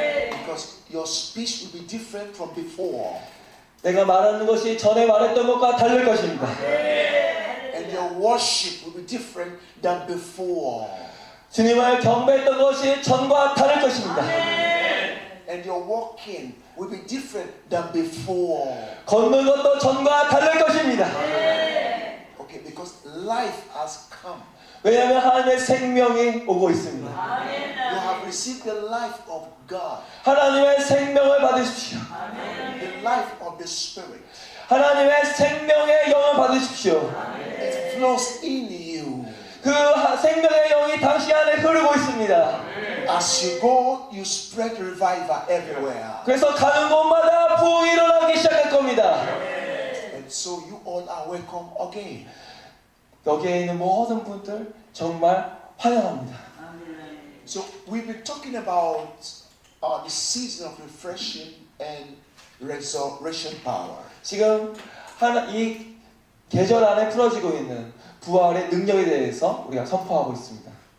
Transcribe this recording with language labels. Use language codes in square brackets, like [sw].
[en] Because your speech will be different from before. [ko] 내가 말하는 것이 전에 말했던 것과 다를 것입니다. [en] And your worship will be different than before. [ko] 주님을 경배했던 것이 전과 다를 것입니다. [en] And your walking will be different than before. [ko] 걷는 것도 전과 다를 것입니다. [en] Okay, because life has come. [ko] 왜냐하면 하나님의 생명이 오고 있습니다. [en] You have received the life of God, [ko] 하나님의 생명을 받으십시오. [en] the life of the Spirit. [ko] 하나님의 생명의 영을 받으십시오. [en] It flows in you. [ko] 그 생명의 영이 당신 안에 흐르고 있습니다. [en] As you go, you spread revival everywhere. [ko] 그래서 가는 곳마다 부흥이 일어나기 시작할 겁니다. [en] And so you all are welcome again. [ko] 여기에 있는 모든 분들 정말 환영합니다. [en] So we've been talking about the season of refreshing and resurrection power. [ko] 지금 이 계절 안에 풀어지고 있는 부활의 능력에 대해서 우리가 선포하고 있습니다.